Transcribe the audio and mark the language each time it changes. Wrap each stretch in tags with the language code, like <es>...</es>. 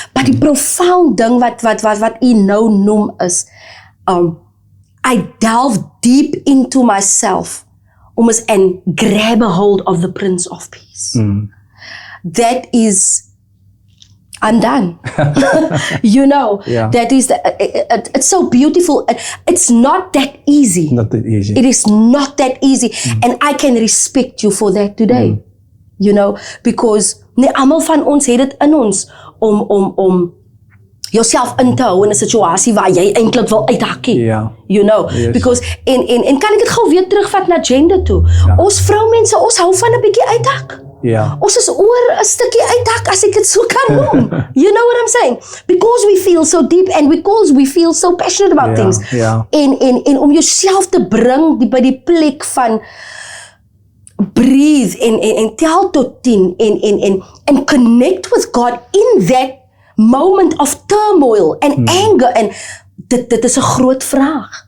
<en>But</en> <af>die profound ding wat u nou noem is,</af> <en>I delve deep into myself, and grab a hold of the Prince of Peace. That is, I'm done. You know, Yeah. that is, it's so beautiful. It's not that easy. Not that easy. It is not that easy. And I can respect you for that today. You know, because</en> <af>nie almal van ons het dit in ons om jouself in te hou in 'n situasie waar jy eintlik wil uithakkie. Ja.</af> <en>You know, Yes. because</en> <af>en kan ek dit gou weer terugvat na gender toe. Ja. Ons vroumense, ons hou van 'n bietjie uithak. Ja. Ons is oor 'n stukkie uithak, as ek dit so kan noem.</af> <en>You know what I'm saying? Because we feel so deep and because we feel so passionate about</en> <af>Ja,</af> <en>things.</en> <af>ja. En om jouself te bring by die plek van breathe en tel tot 10 en</af> <en>connect with God in that moment of turmoil and anger,</en> <af>en dit is 'n groot vraag</af>